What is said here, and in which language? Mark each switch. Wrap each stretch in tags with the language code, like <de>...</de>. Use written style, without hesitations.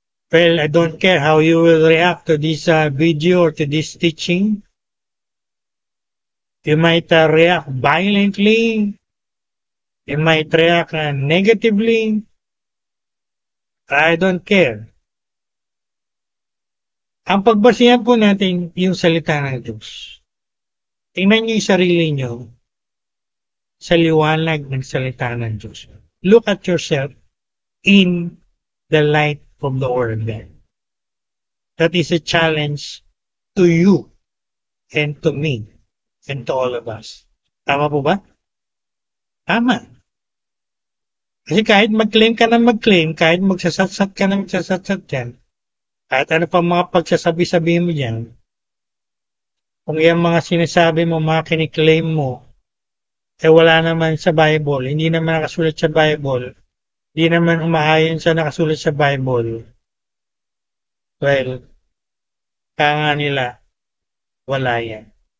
<en>Well, I don't care how you will react to this video or to this teaching. You might react violently. You might react negatively. I don't care.</en> <tl>Ang pagbasihan po natin yung salita ng Diyos. Tingnan niyo yung sarili niyo sa liwanag ng salita ng Diyos.</tl> <en>Look at yourself in the light of the Word of God. That is a challenge to you and to me and to all of us.</en> <tl>Tama po ba? Tama. Kasi kahit mag-claim ka na mag-claim, kahit magsasatsat ka na magsasatsat yan, kahit ano pa mga pagsasabi-sabi mo dyan, kung yung mga sinasabi mo, mga kiniklaim mo, wala naman sa Bible, hindi naman nakasulat sa Bible, hindi naman umaayon sa nakasulat sa Bible, well, kaya nga nila, wala yan.</tl>